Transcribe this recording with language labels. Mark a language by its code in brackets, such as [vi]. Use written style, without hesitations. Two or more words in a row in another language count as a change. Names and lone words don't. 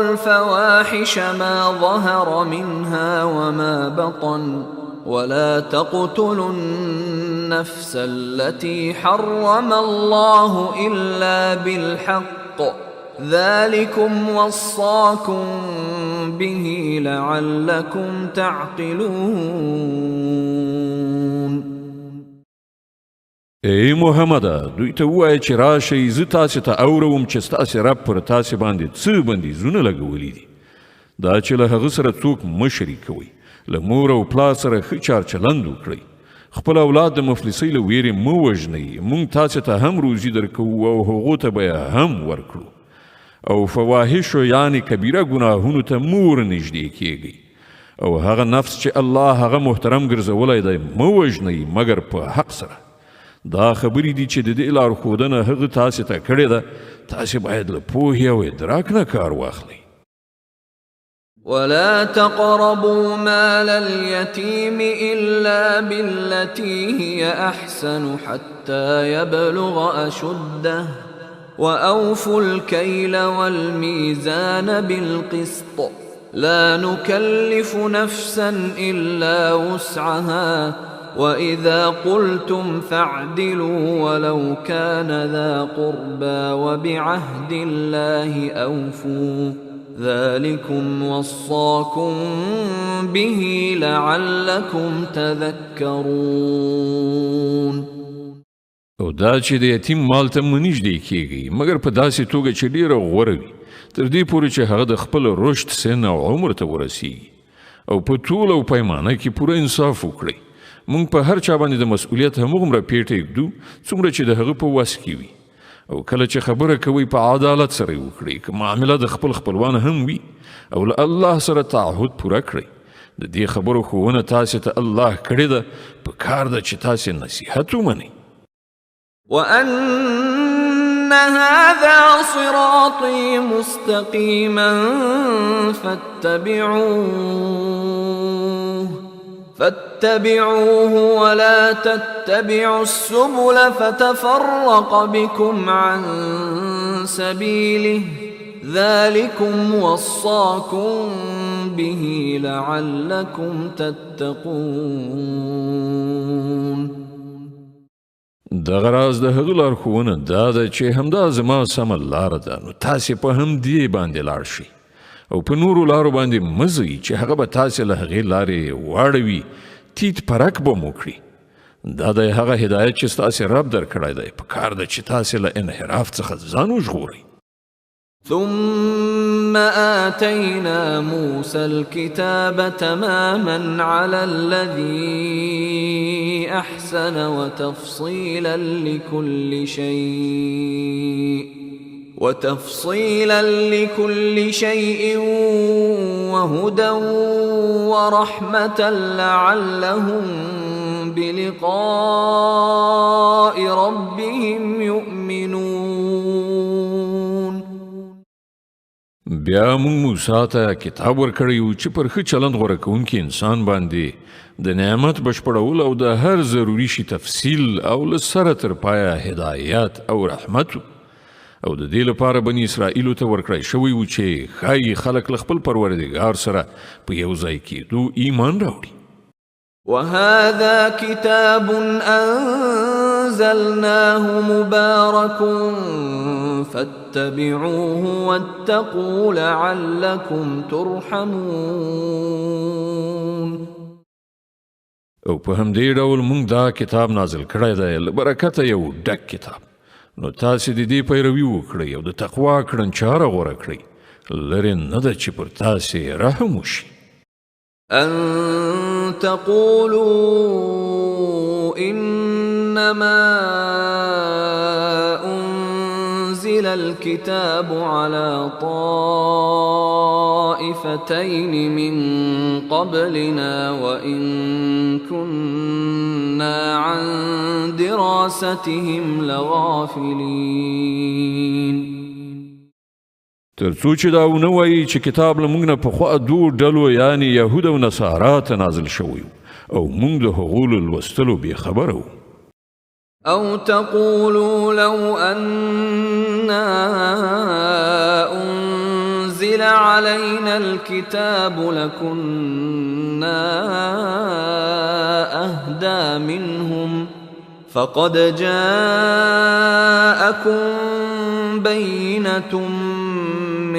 [ar] الفواحش ما ظهر منها وما بطن ولا تقتلوا النفس التي حرم الله إلا بالحق ذلكم وصاكم به لعلكم تعقلون. [ps] ای محمد دوی ته وایي چې راشئ زه تاسې ته اورم چې ستاسې رب پر تاسې باندې څه بندیزونه لګولي دي. دا چې له هغه سره څوک مه شریک کوئ، له مور او پلار سره ښه چار چلند وکړئ، خپل اولاد د مفلسۍ له ویرې مه وژنئ، موږ تاسې ته هم روزي درکوو او هغو ته به یې هم ورکړو. او فواحشو یعنې کبیره ګناهونو ته مه ورنږدې کیږئ، او هغه نفس چې الله هغه محترم ګرځولی دی مه وژنئ مګر په حق سره. دا خبرې دي چې د دې لارښودنه هغه تاسې ته کړې ده، تاسې باید له پوهې او ادراک نه کار واخلئ. [ar] ولا تقربوا مال اليتيم إلا بالتي هي أحسن حتى يبلغ أشده وأوفوا الكيل والميزان بالقسط لا نكلف نفسا إلا وسعها وإذا قلتم فاعدلوا ولو كان ذا قربى وبعهد الله أوفوا ذلكم وصاكم به لعلكم تذكرون. [ps] او دا چې د یتیم مال ته مه نږدې کیږئ مګر په داسې توګه چې ډیره غوره وي تر دې پورې چې هغه د خپل رشد سن او عمر ته ورسیږي، او په طول او پیمانه کې پوره انصاف وکړئ. موږ په هر چا باندې د مسؤلیت همغومره پیټه ږدو څومره چې د هغه په وس کې وي، او کله چې خبره کوئ په عدالت سره یې وکړئ، که معامله د خپل خپلوان هم وي، او له الله سره تعهد پوره کړئ. د دې خبرو ښوونه تاسې ته الله کړې ده، په کار ده چې تاسې نصیحت ومنئ. [ar] وأن هذا صراطي مستقيما فاتبعوه ولا تتبعوا السبل فتفرق بكم عن سبيله ذلكم وصاكم به لعلكم تتقون. [ps] دغه راز د هغه لارښوونه دا ده چې همدا زما سمه لاره ده، نو تاسې په همدې باندې لاړ شئ، او په نورو لارو باندې مه ځئ چې هغه به تاسې له هغې لارې واړوي، تیت پرک به مو کړي. دا دی هغه هدایت چې ستاسې رب درکړی دی، په کار ده چې تاسې له انحراف څخه ځان وژغورئ. [ar] ثم آتينا موسى الكتاب تماما على الذي أحسن وتفصيلا لكل شيء وهدى ورحمة لعلهم بلقاء ربهم يؤمنون. [ps] بیا موږ موسی ته کتاب ورکړی و چې پر ښه چلند غوره کوونکي انسان باندې د نعمت بشپړول او د هر ضروري شي تفصیل او له سره تر پایه هدایت او رحمت، او د دې لپاره بني اسرائیلو ته ورکړی شوی و چې ښایي خلک له خپل پروردګار سره په یو ځای کېدو ایمان راوړي. [ar] وهذا كتاب أنزلناه مبارك فاتبعوه واتقوا لعلكم ترحمون. [ps] او په همدې ډول موږ دا کتاب نازل کړی دی له برکته یو ډک کتاب، نو تاسې د دې پیروي وکړئ او د تقوا کړنچاره غوره کړئ، لرې نه ده چې پر تاسې رحم وشي. [ar] أن تقولوا إنما أنزل الكتاب على طائفتين طائفتين من قبلنا وإن كنا عن دراستهم لغافلين. [ps] ترڅو چې دا ونه وایي چې کتاب له موږ نه پخوا دوو ډلو یعنې یهود او نصارا ته نازل شوی او موږ د هغو له لوستلو بېخبره وو. [ar] أو تقولوا لو أنا أنزل علينا الكتاب لكنا أهدى منهم فقد جاءكم بينة من